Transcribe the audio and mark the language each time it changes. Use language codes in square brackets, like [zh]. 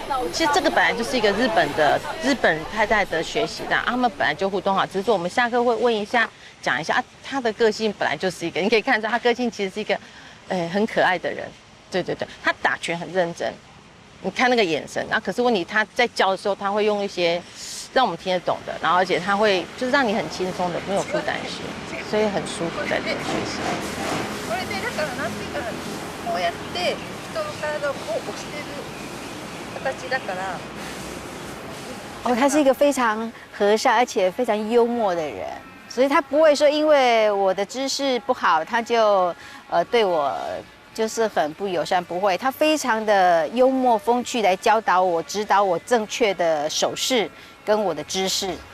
[zh] 其实这个本来就是一个日本太太的学习的，他们本来就互动好，只是说我们下课会问一下，讲一下他的个性本来就是一个，你可以看出他个性其实是一个，很可爱的人。对，他打拳很认真，你看那个眼神。可是问题他在教的时候，他会用一些让我们听得懂的，然后而且他会就是让你很轻松的，没有负担心，所以很舒服在这里学习。 [ja] これでだからなんていうかこうやって人の体をこう押してる形だから。 [zh] 哦，他是一个非常和善而且非常幽默的人，所以他不会说因为我的姿势不好，他就对我就是很不友善，不会，他非常的幽默风趣来教导我、指导我正确的手势跟我的姿势。